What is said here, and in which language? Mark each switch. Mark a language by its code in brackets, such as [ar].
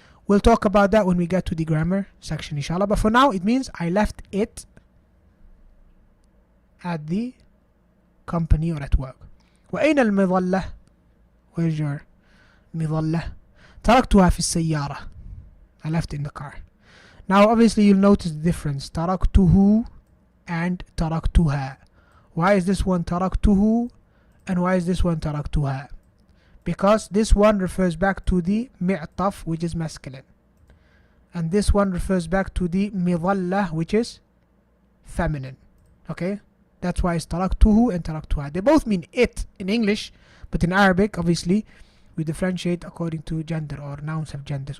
[en] We'll talk about that when we get to the grammar section, inshallah. But for now, it means I left it at the company or at work. [ar] وأين المظلة? [en] Where's your مظلة? [ar] تركتها في السيارة. [en] I left it in the car. Now obviously you'll notice the difference. [ar] تركته and تركتها. [en] Why is this one تركته and why is this one تركتها? Because this one refers back to the معطف, which is masculine, and this one refers back to the مظلة, which is feminine. Okay, that's why it's تركته and تركتها. They both mean it in English, but in Arabic obviously we differentiate according to gender, or nouns have genders.